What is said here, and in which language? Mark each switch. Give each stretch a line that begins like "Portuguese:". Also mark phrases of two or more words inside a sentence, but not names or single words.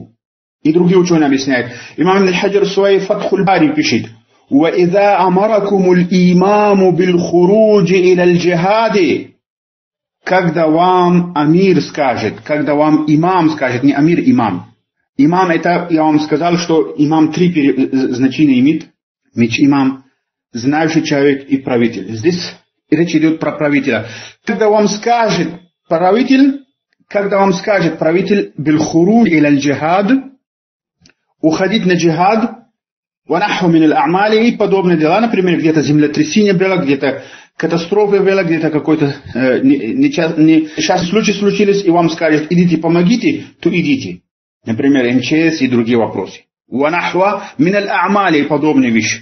Russian: И другие ученые объясняют. Имам Ибн Хаджар в своей Фатхуль Бари пишет:
Arabic: وَإِذَا أَمَرَكُمُ الْإِمَامُ بِالْخُرُوجِ إِلَى الْجِهَادِ,
Russian: когда вам амир скажет, когда вам имам скажет, не амир, имам. Имам, это, я вам сказал, что имам три значения имеет. Имам, знающий человек и правитель. Здесь речь идет про правителя. Когда вам скажет правитель,
Arabic: بالخروج إلى الجهاد,
Russian: уходить на джихад,
Arabic: ونحوه من الأعمال,
Russian: и подобные дела, например, где-то землетрясение было, где-то катастрофа была, где-то какой-то несчастный случай случились, и вам скажут, идите помогите, то идите. Например, МЧС и другие вопросы.
Arabic: ونحوه من الأعمال,
Russian: и подобные вещи.